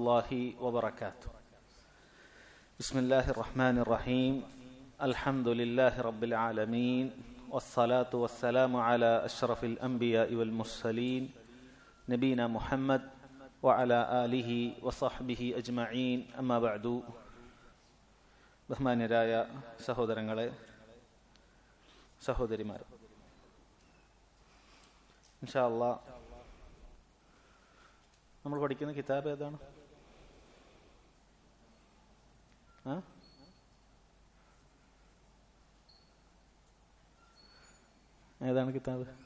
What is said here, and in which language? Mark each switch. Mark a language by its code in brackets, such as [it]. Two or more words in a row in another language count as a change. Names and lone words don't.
[ar] الله وبركاته. بسم الله الرحمن الرحيم. الحمد لله رب العالمين والصلاة والسلام على أشرف الأنبياء والمرسلين نبينا محمد وعلى آله وصحبه أجمعين. أما بعد. [ml] ബഹുമാന്യരായ സഹോദരങ്ങളെ, സഹോദരിമാർ, [ar] إن شاء الله [ml] നമ്മൾ പഠിക്കുന്ന കിതാബ് ഏതാണ്? ഏതാണ് കിതാബ്?